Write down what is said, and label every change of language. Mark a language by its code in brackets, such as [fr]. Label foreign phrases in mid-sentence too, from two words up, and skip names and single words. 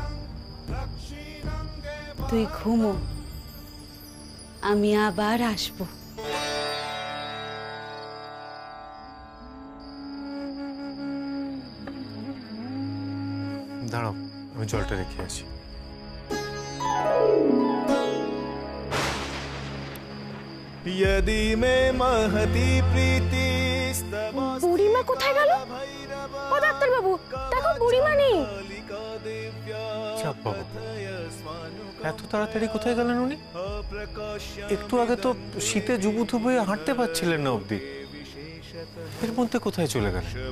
[bn] তুই ঘুমো, আমি আবার আসবো। দাঁড়াও, আমি জলটা রেখে আসি। [sa] यदि मे महती प्रीति [bn] বুড়িমা কোথায় গেল? ও ডাক্তার বাবু, দেখো বুড়িমা নেই। চাপ বাবু, এত তাড়াতাড়ি কোথায় গেলেন উনি? একটু আগে তো শীতে জুবুথুবু হয়ে হাঁটতে পারছিলেন না অবধি, এর মধ্যে কোথায় চলে গেলেন?